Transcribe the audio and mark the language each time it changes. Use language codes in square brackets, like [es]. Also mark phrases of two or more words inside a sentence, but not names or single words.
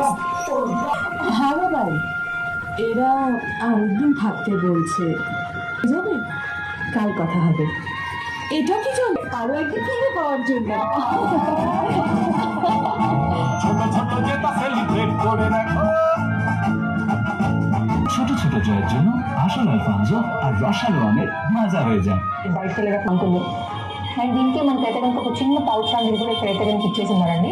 [bn] হ্যাঁ বাবাই, এরা আরেকদিন থাকতে বলছে, যাবে কাল কথা হবে। এটা কি চলবে আরো একদিন থেকে পাওয়ার জন্য? ছোট ছোট জয়ের জন্য আসল আলফানজো আর রসালো আমের মজা হয়ে যায়। [te] బయటకు వెళ్ళగా అనుకుంది అండ్ దీనికి మనకైతే కనుక ఒక చిన్న పౌచ్ లాంటిది కూడా ఇక్కడైతే కనుక ఇచ్చేసి ఉన్నారండి.